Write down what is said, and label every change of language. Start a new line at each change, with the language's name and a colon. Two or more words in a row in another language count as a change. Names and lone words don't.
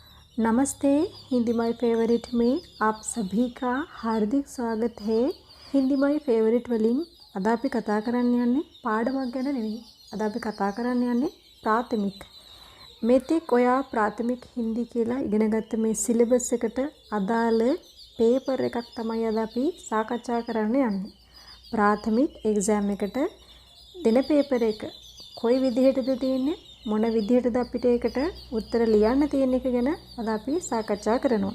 Hindi: नमस्ते। हिंदी माई फेवरेट में आप सभी का हार्दिक स्वागत है.
Sinhala: हिंदी माई फेवरेट වලින් අද අපි කතා කරන්න යන්නේ පාඩමක් ගැන නෙවෙයි. අද අපි කතා කරන්න යන්නේ ප්‍රාථමික. මෙතෙක් ඔයා ප්‍රාථමික හින්දි කියලා ඉගෙනගත්ත මේ සිලබස් එකට අදාළ පේපර් එකක් තමයි අද අපි සාකච්ඡා කරන්න යන්නේ. ප්‍රාථමික එක්සෑම් එකට දෙන පේපර් එක කොයි විදිහටද තියෙන්නේ, මොන විදිහටද අපිට ඒකට උත්තර ලියන්න තියෙන එක ගැන අද අපි සාකච්ඡා කරනවා.